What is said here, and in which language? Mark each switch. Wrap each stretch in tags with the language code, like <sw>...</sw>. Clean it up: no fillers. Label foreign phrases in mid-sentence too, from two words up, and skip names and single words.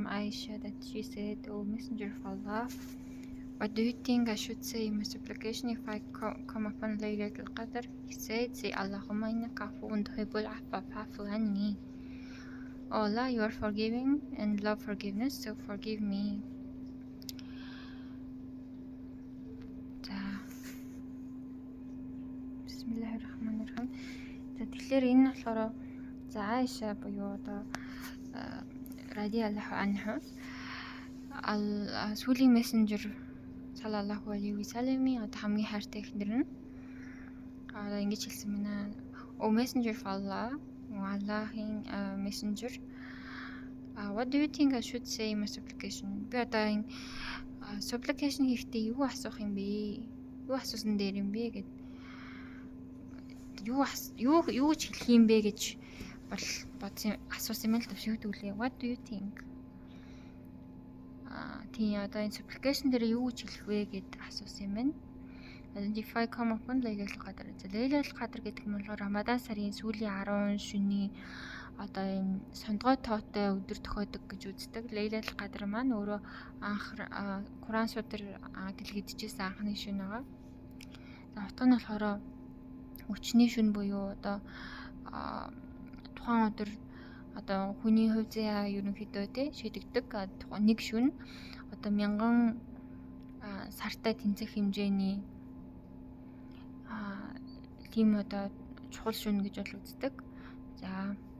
<en>Aisha that she said, O Messenger of Allah, what do you think I should say in my supplication if I come upon Laylatul Qadr? He said, say</en> <ar>اللهم إنك عفو تحب العفو فاعف عني.</ar> <en>O Allah, you are forgiving and love forgiveness, so forgive me.</en> <ar>بسم الله الرحمن الرحيم.</ar> <mn>За тэгэхээр энэ болохоор за Аиша буюу одоо</mn> <ar>رضي الله عنه</ar> <mn>сүүлийн мессенжер</mn> <ar>صلى الله عليه وسلم</ar> <mn>одоо хамгийн хайртай эхнэр нь одоо ингэж хэлсэн байна.</mn> <en>O messenger of Allah, Allahын messenger, what do you think I should say in my supplication?</en> <mn>Би одоо энэ supplication хийхдээ юу асуух юм бэ? Юу асуусан дээр юм бэ гэд юу ч хэлэх юм бэ гэж бол бодсон асуусан юм л төвш өгдөглээ.</mn> <en>What do you think?</en> <mn>Тийм одоо энэ supplication дээр юу гэж хэлэх вэ гэд асуусан юм байна.</mn> <en>If I come upon</en> <mn>Laylatul Qadr. Laylatul Qadr гэдэг нь бол Рамадан сарын сүүлийн 10 шөнийн одоо энэ сондгой тоотой өдөр тохиодог гэж үздэг. Laylatul Qadr маань өөрөө анх Куран судар дэлгэдчихсэн анхны шөнө байгаа. За утга нь болохоор өчний шөнө буюу одоо тухайн өдөр одоо хүний хувь заяа ерөнхийдөө шийдэгдэг нэг шөнө одоо 1000 сартай тэнцэх хэмжээний тийм одоо чухал шөнө гэж бол үздэг.</mn>